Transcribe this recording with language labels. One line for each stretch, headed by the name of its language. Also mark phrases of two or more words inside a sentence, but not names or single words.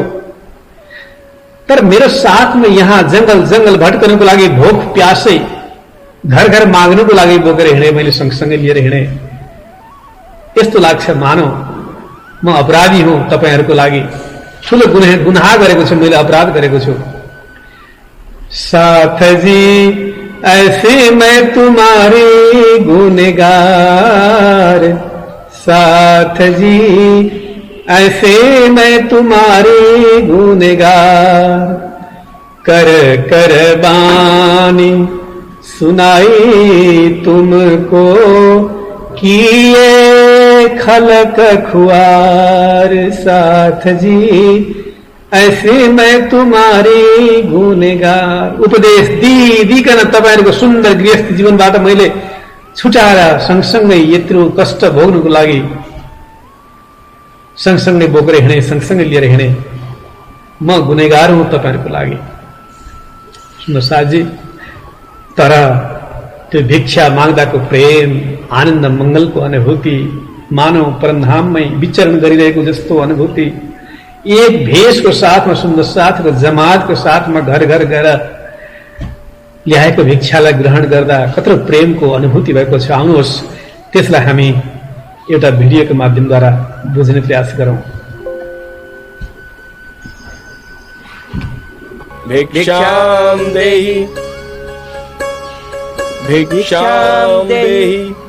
Nepali: तर मेरो साथमा यहाँ जंगल जंगल भटकनको लागि, भोक प्यासै घर घर माग्नको लागि बोकेर हिँडे, मैले सँगसँगै लिएर हिँडे। यस्तो लाग्छ मानौ म अपराधी हुँ, तपाईहरूको लागि ठूलो गुनाह गरेको छु, मैले अपराध गरेको छु।
Hindi: साथ जी ऐसे मैं तुम्हारे गुनहगार, साथ जी ऐसे मैं तुम्हारे गुनहगार, कर कर बानी सुनाई तुमको, किए खलक खुआर, साथ जी ऐसे मैं तुम्हारे गुनहगार।
Nepali: उपदेश दिइकन तपाईहरुको सुन्दर गृहस्थ जीवनबाट मैले छुटाएर सँगसँगै यत्रो कष्ट भोग्नुको लागि सँगसँगै बोकेर हिँडे, सँगसँगै लिएर हिँडे। म गुनहगार हुँ तपाईहरुको लागि। सुन्नु साथी, तर त्यो भिक्षा माग्दाको प्रेम, आनन्द, मंगलको अनुभूति, मानव परमधाममै विचरण गरिरहेको जस्तो अनुभूति, एक भेषको साथमा, सुन्दर साथको जमातको साथमा घर घर गएर ल्याएको भिक्षालाई ग्रहण गर्दा कत्रो प्रेमको अनुभूति भएको छ। आउनुहोस् त्यसलाई हामी एउटा भिडियोको माध्यमद्वारा बुझ्ने प्रयास गरौं।
Sanskrit: भिक्षां देहि भिक्षां देहि,